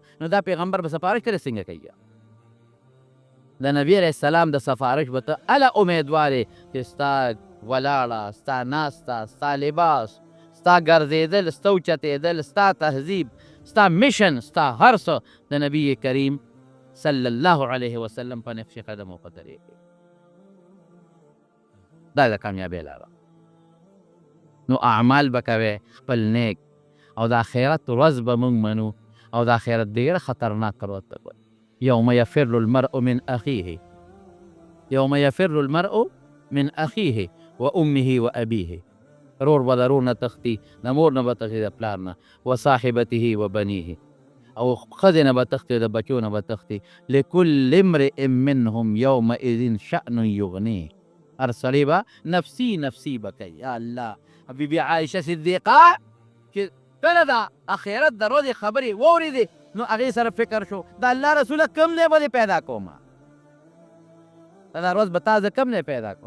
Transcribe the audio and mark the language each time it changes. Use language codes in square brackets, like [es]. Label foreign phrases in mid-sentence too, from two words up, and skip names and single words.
[ps] نو دا پیغمبر به سفارش کړی څنګه کوي؟ د نبي [ar] علیه السلام [ps] د سفارش به ته هله امیدوار یې چې ستا ولاړه، ستا ناسته، ستا لباس، ستا ګرځېدل، ستا اوچتېدل، ستا تهذیب، ستا میشن، ستا هر څه د نبي کریم [ar] صلی الله علیه وسلم [ps] په نقش قدم او په طریقې. دا د کامیابۍ لاره. نو اعمال به کوې خپل نیک، او د آخرت ورځ به موږ منو، او د آخرت ډېره خطرناک ورځ ده. [ar] یوم یفر المرء من اخیه، یوم یفر المرء من اخیه و امه و ابیه، [ps] رور به د رور نه تښتي، د مور نه به تښتي، د پلار نه، [ar] و صاحبته و بنیه، [ps] او ښځې نه به تښتي، د بچو نه به تښتي. [ar] لکل امرئ منهم یومئذ شأن یغنیه، [ps] هر سړی به نفسي نفسي به کوي. یا الله، بیبي عایشه صدیقه چې کله د آخرت د ورځې خبرې واورېدې نو هغې سره فکر شو د الله رسوله کوم ځای به دې پیدا کومه، دا ورځ به تا زه کوم ځای پیدا کوم.